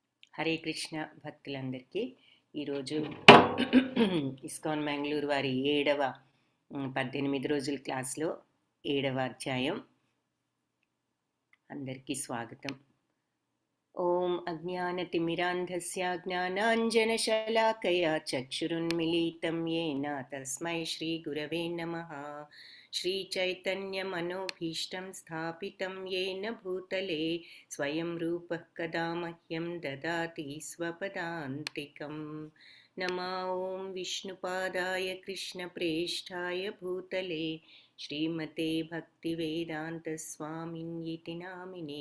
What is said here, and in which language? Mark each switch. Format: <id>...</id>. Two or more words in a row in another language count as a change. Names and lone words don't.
<te>హరే కృష్ణ భక్తులందరికీ ఈరోజు ఇస్కాన్ మ్యాంగ్లూరు వారి 7వ 18 రోజుల క్లాస్లో 7వ అధ్యాయం. అందరికీ స్వాగతం.</te> <sa>ఓం అజ్ఞానతిమిరాంధస్య జ్ఞానాంజనశలాకయా చక్షురున్మిలితం యేన తస్మై శ్రీగురవే నమః. श्रीचैतन्यमनोभीष्टं स्थापितं येन भूतले स्वयं रूपः कदा मह्यं ददाति स्वपदान्तिकं. नमो ॐ विष्णुपादाय कृष्णप्रेष्ठाय भूतले श्रीमते भक्तिवेदान्तस्वामिन्यिति नामिने.</sa>